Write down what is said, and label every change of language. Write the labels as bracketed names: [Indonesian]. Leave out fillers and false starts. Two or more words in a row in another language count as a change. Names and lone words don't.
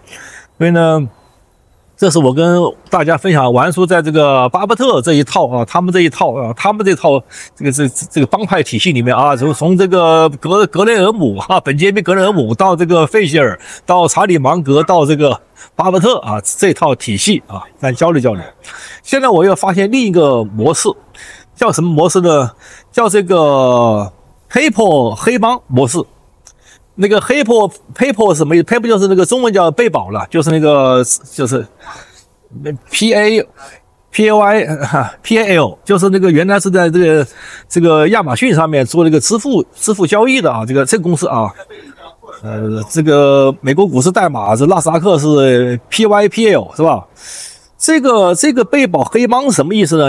[Chinese] 所以呢，這是我跟大家分享王叔在這個巴菲特這一套啊，他們這套這個幫派體系裡面啊，從這個格雷厄姆本傑明格雷厄姆到這個費希爾，到查理芒格，到這個巴菲特啊，這套體系啊，來交流。現在我又發現另一個模式，叫什麼模式呢？叫這個 paper 黑幫模式。那個 paper 什麼意思 ？paper 就是那個中文叫被保了，就是那個就是 PAL，就是那個原來是在這個亞馬遜上面做這個支付交易的啊，這個公司啊。這個美國股市代碼是納斯達克是 PYPL 是吧？這個被保黑幫是什麼意思呢？